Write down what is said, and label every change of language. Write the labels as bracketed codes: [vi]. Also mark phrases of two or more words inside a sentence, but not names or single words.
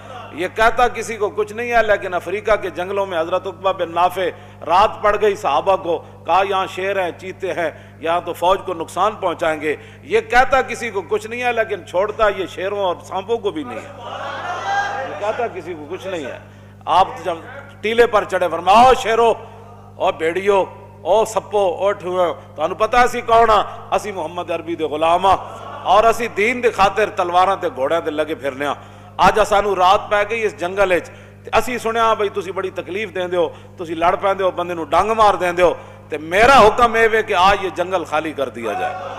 [ur] یہ کہتا کسی کو کچھ نہیں ہے, لیکن افریقہ کے جنگلوں میں حضرت عقبہ بن نافع رات پڑ گئی, صحابہ کو کہا یہاں شیر ہیں, چیتے ہیں, یہاں تو فوج کو نقصان پہنچائیں گے. یہ کہتا کسی کو کچھ نہیں ہے, لیکن چھوڑتا یہ شیروں اور سانپوں کو بھی نہیں ہے. یہ کہتا کسی کو کچھ نہیں ہے. آپ جب ٹیلے پر چڑھے فرمایا او شیرو او بھیڑیو او سپو او ٹھوئے, [pa] تو پتا اسی کون ہاں, اسی محمد عربی دے غلام ہاں, اور اسی دین دے خاطر تلواراں تے گھوڑیاں تے لگے پھرنے ہاں. آج سانو رات پہ گئی اس جنگل وچ, اسی سنیا بھئی تسی بڑی تکلیف دیندے ہو, تسی لڑ پیندے ہو, بندے نو ڈنگ مار دیندے ہو, تے [ur] میرا حکم ہے کہ آج یہ جنگل خالی کر دیا جائے.